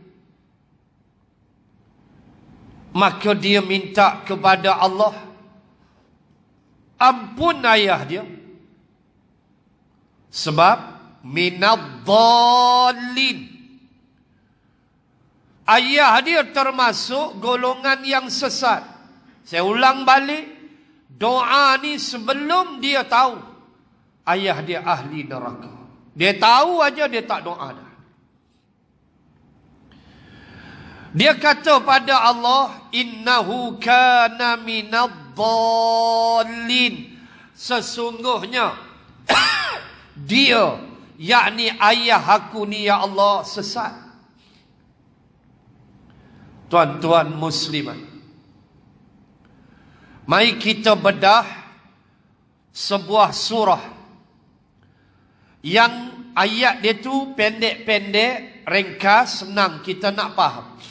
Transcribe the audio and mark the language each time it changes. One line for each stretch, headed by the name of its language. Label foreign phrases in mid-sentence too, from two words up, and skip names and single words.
Malay: Maka dia minta kepada Allah ampun ayah dia, sebab minadh-dhallin, ayah dia termasuk golongan yang sesat. Saya ulang balik, doa ni sebelum dia tahu ayah dia ahli neraka. Dia tahu aja, dia tak doa dah. Dia kata pada Allah,
Arabic: إنه كان من الضالين,
Malay: sesungguhnya dia, yakni ayah aku ni ya Allah, sesat. Tuan-tuan muslimat, mari kita bedah sebuah surah yang ayat dia tu pendek-pendek, ringkas, senang kita nak faham.